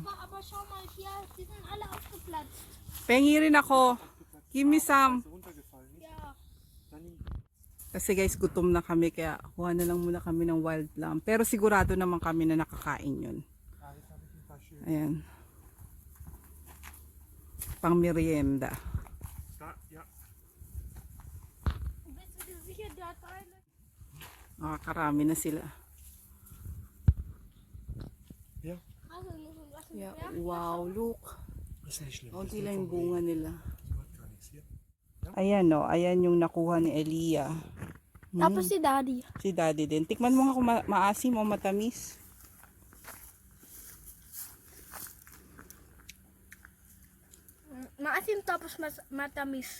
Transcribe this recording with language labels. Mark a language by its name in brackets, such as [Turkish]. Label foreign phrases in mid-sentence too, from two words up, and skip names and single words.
[German] aber schau mal hier, die sind alle aufgeplatzt. [Filipino] Pengi rin ako. [English] Give me some. [German] Ja. [Filipino] Kasi guys, gutom na kami. Kaya kuha na lang muna kami ng [English] wild plum. [Filipino] Pero sigurado naman kami na nakakain yun. Ayan. Pang merienda. [German] Bist du dir sicher, der hat eine? [Filipino] Nakakarami na sila. [German] Also, wir müssen was [English] Yeah, wow, look. [Filipino] Kaunti lang yung bunga nila. Ayan o, ayan yung nakuha ni Elia. Tapos si Daddy. Si daddy din. Tikman mo nga kung maasim o matamis. Maasim tapos matamis.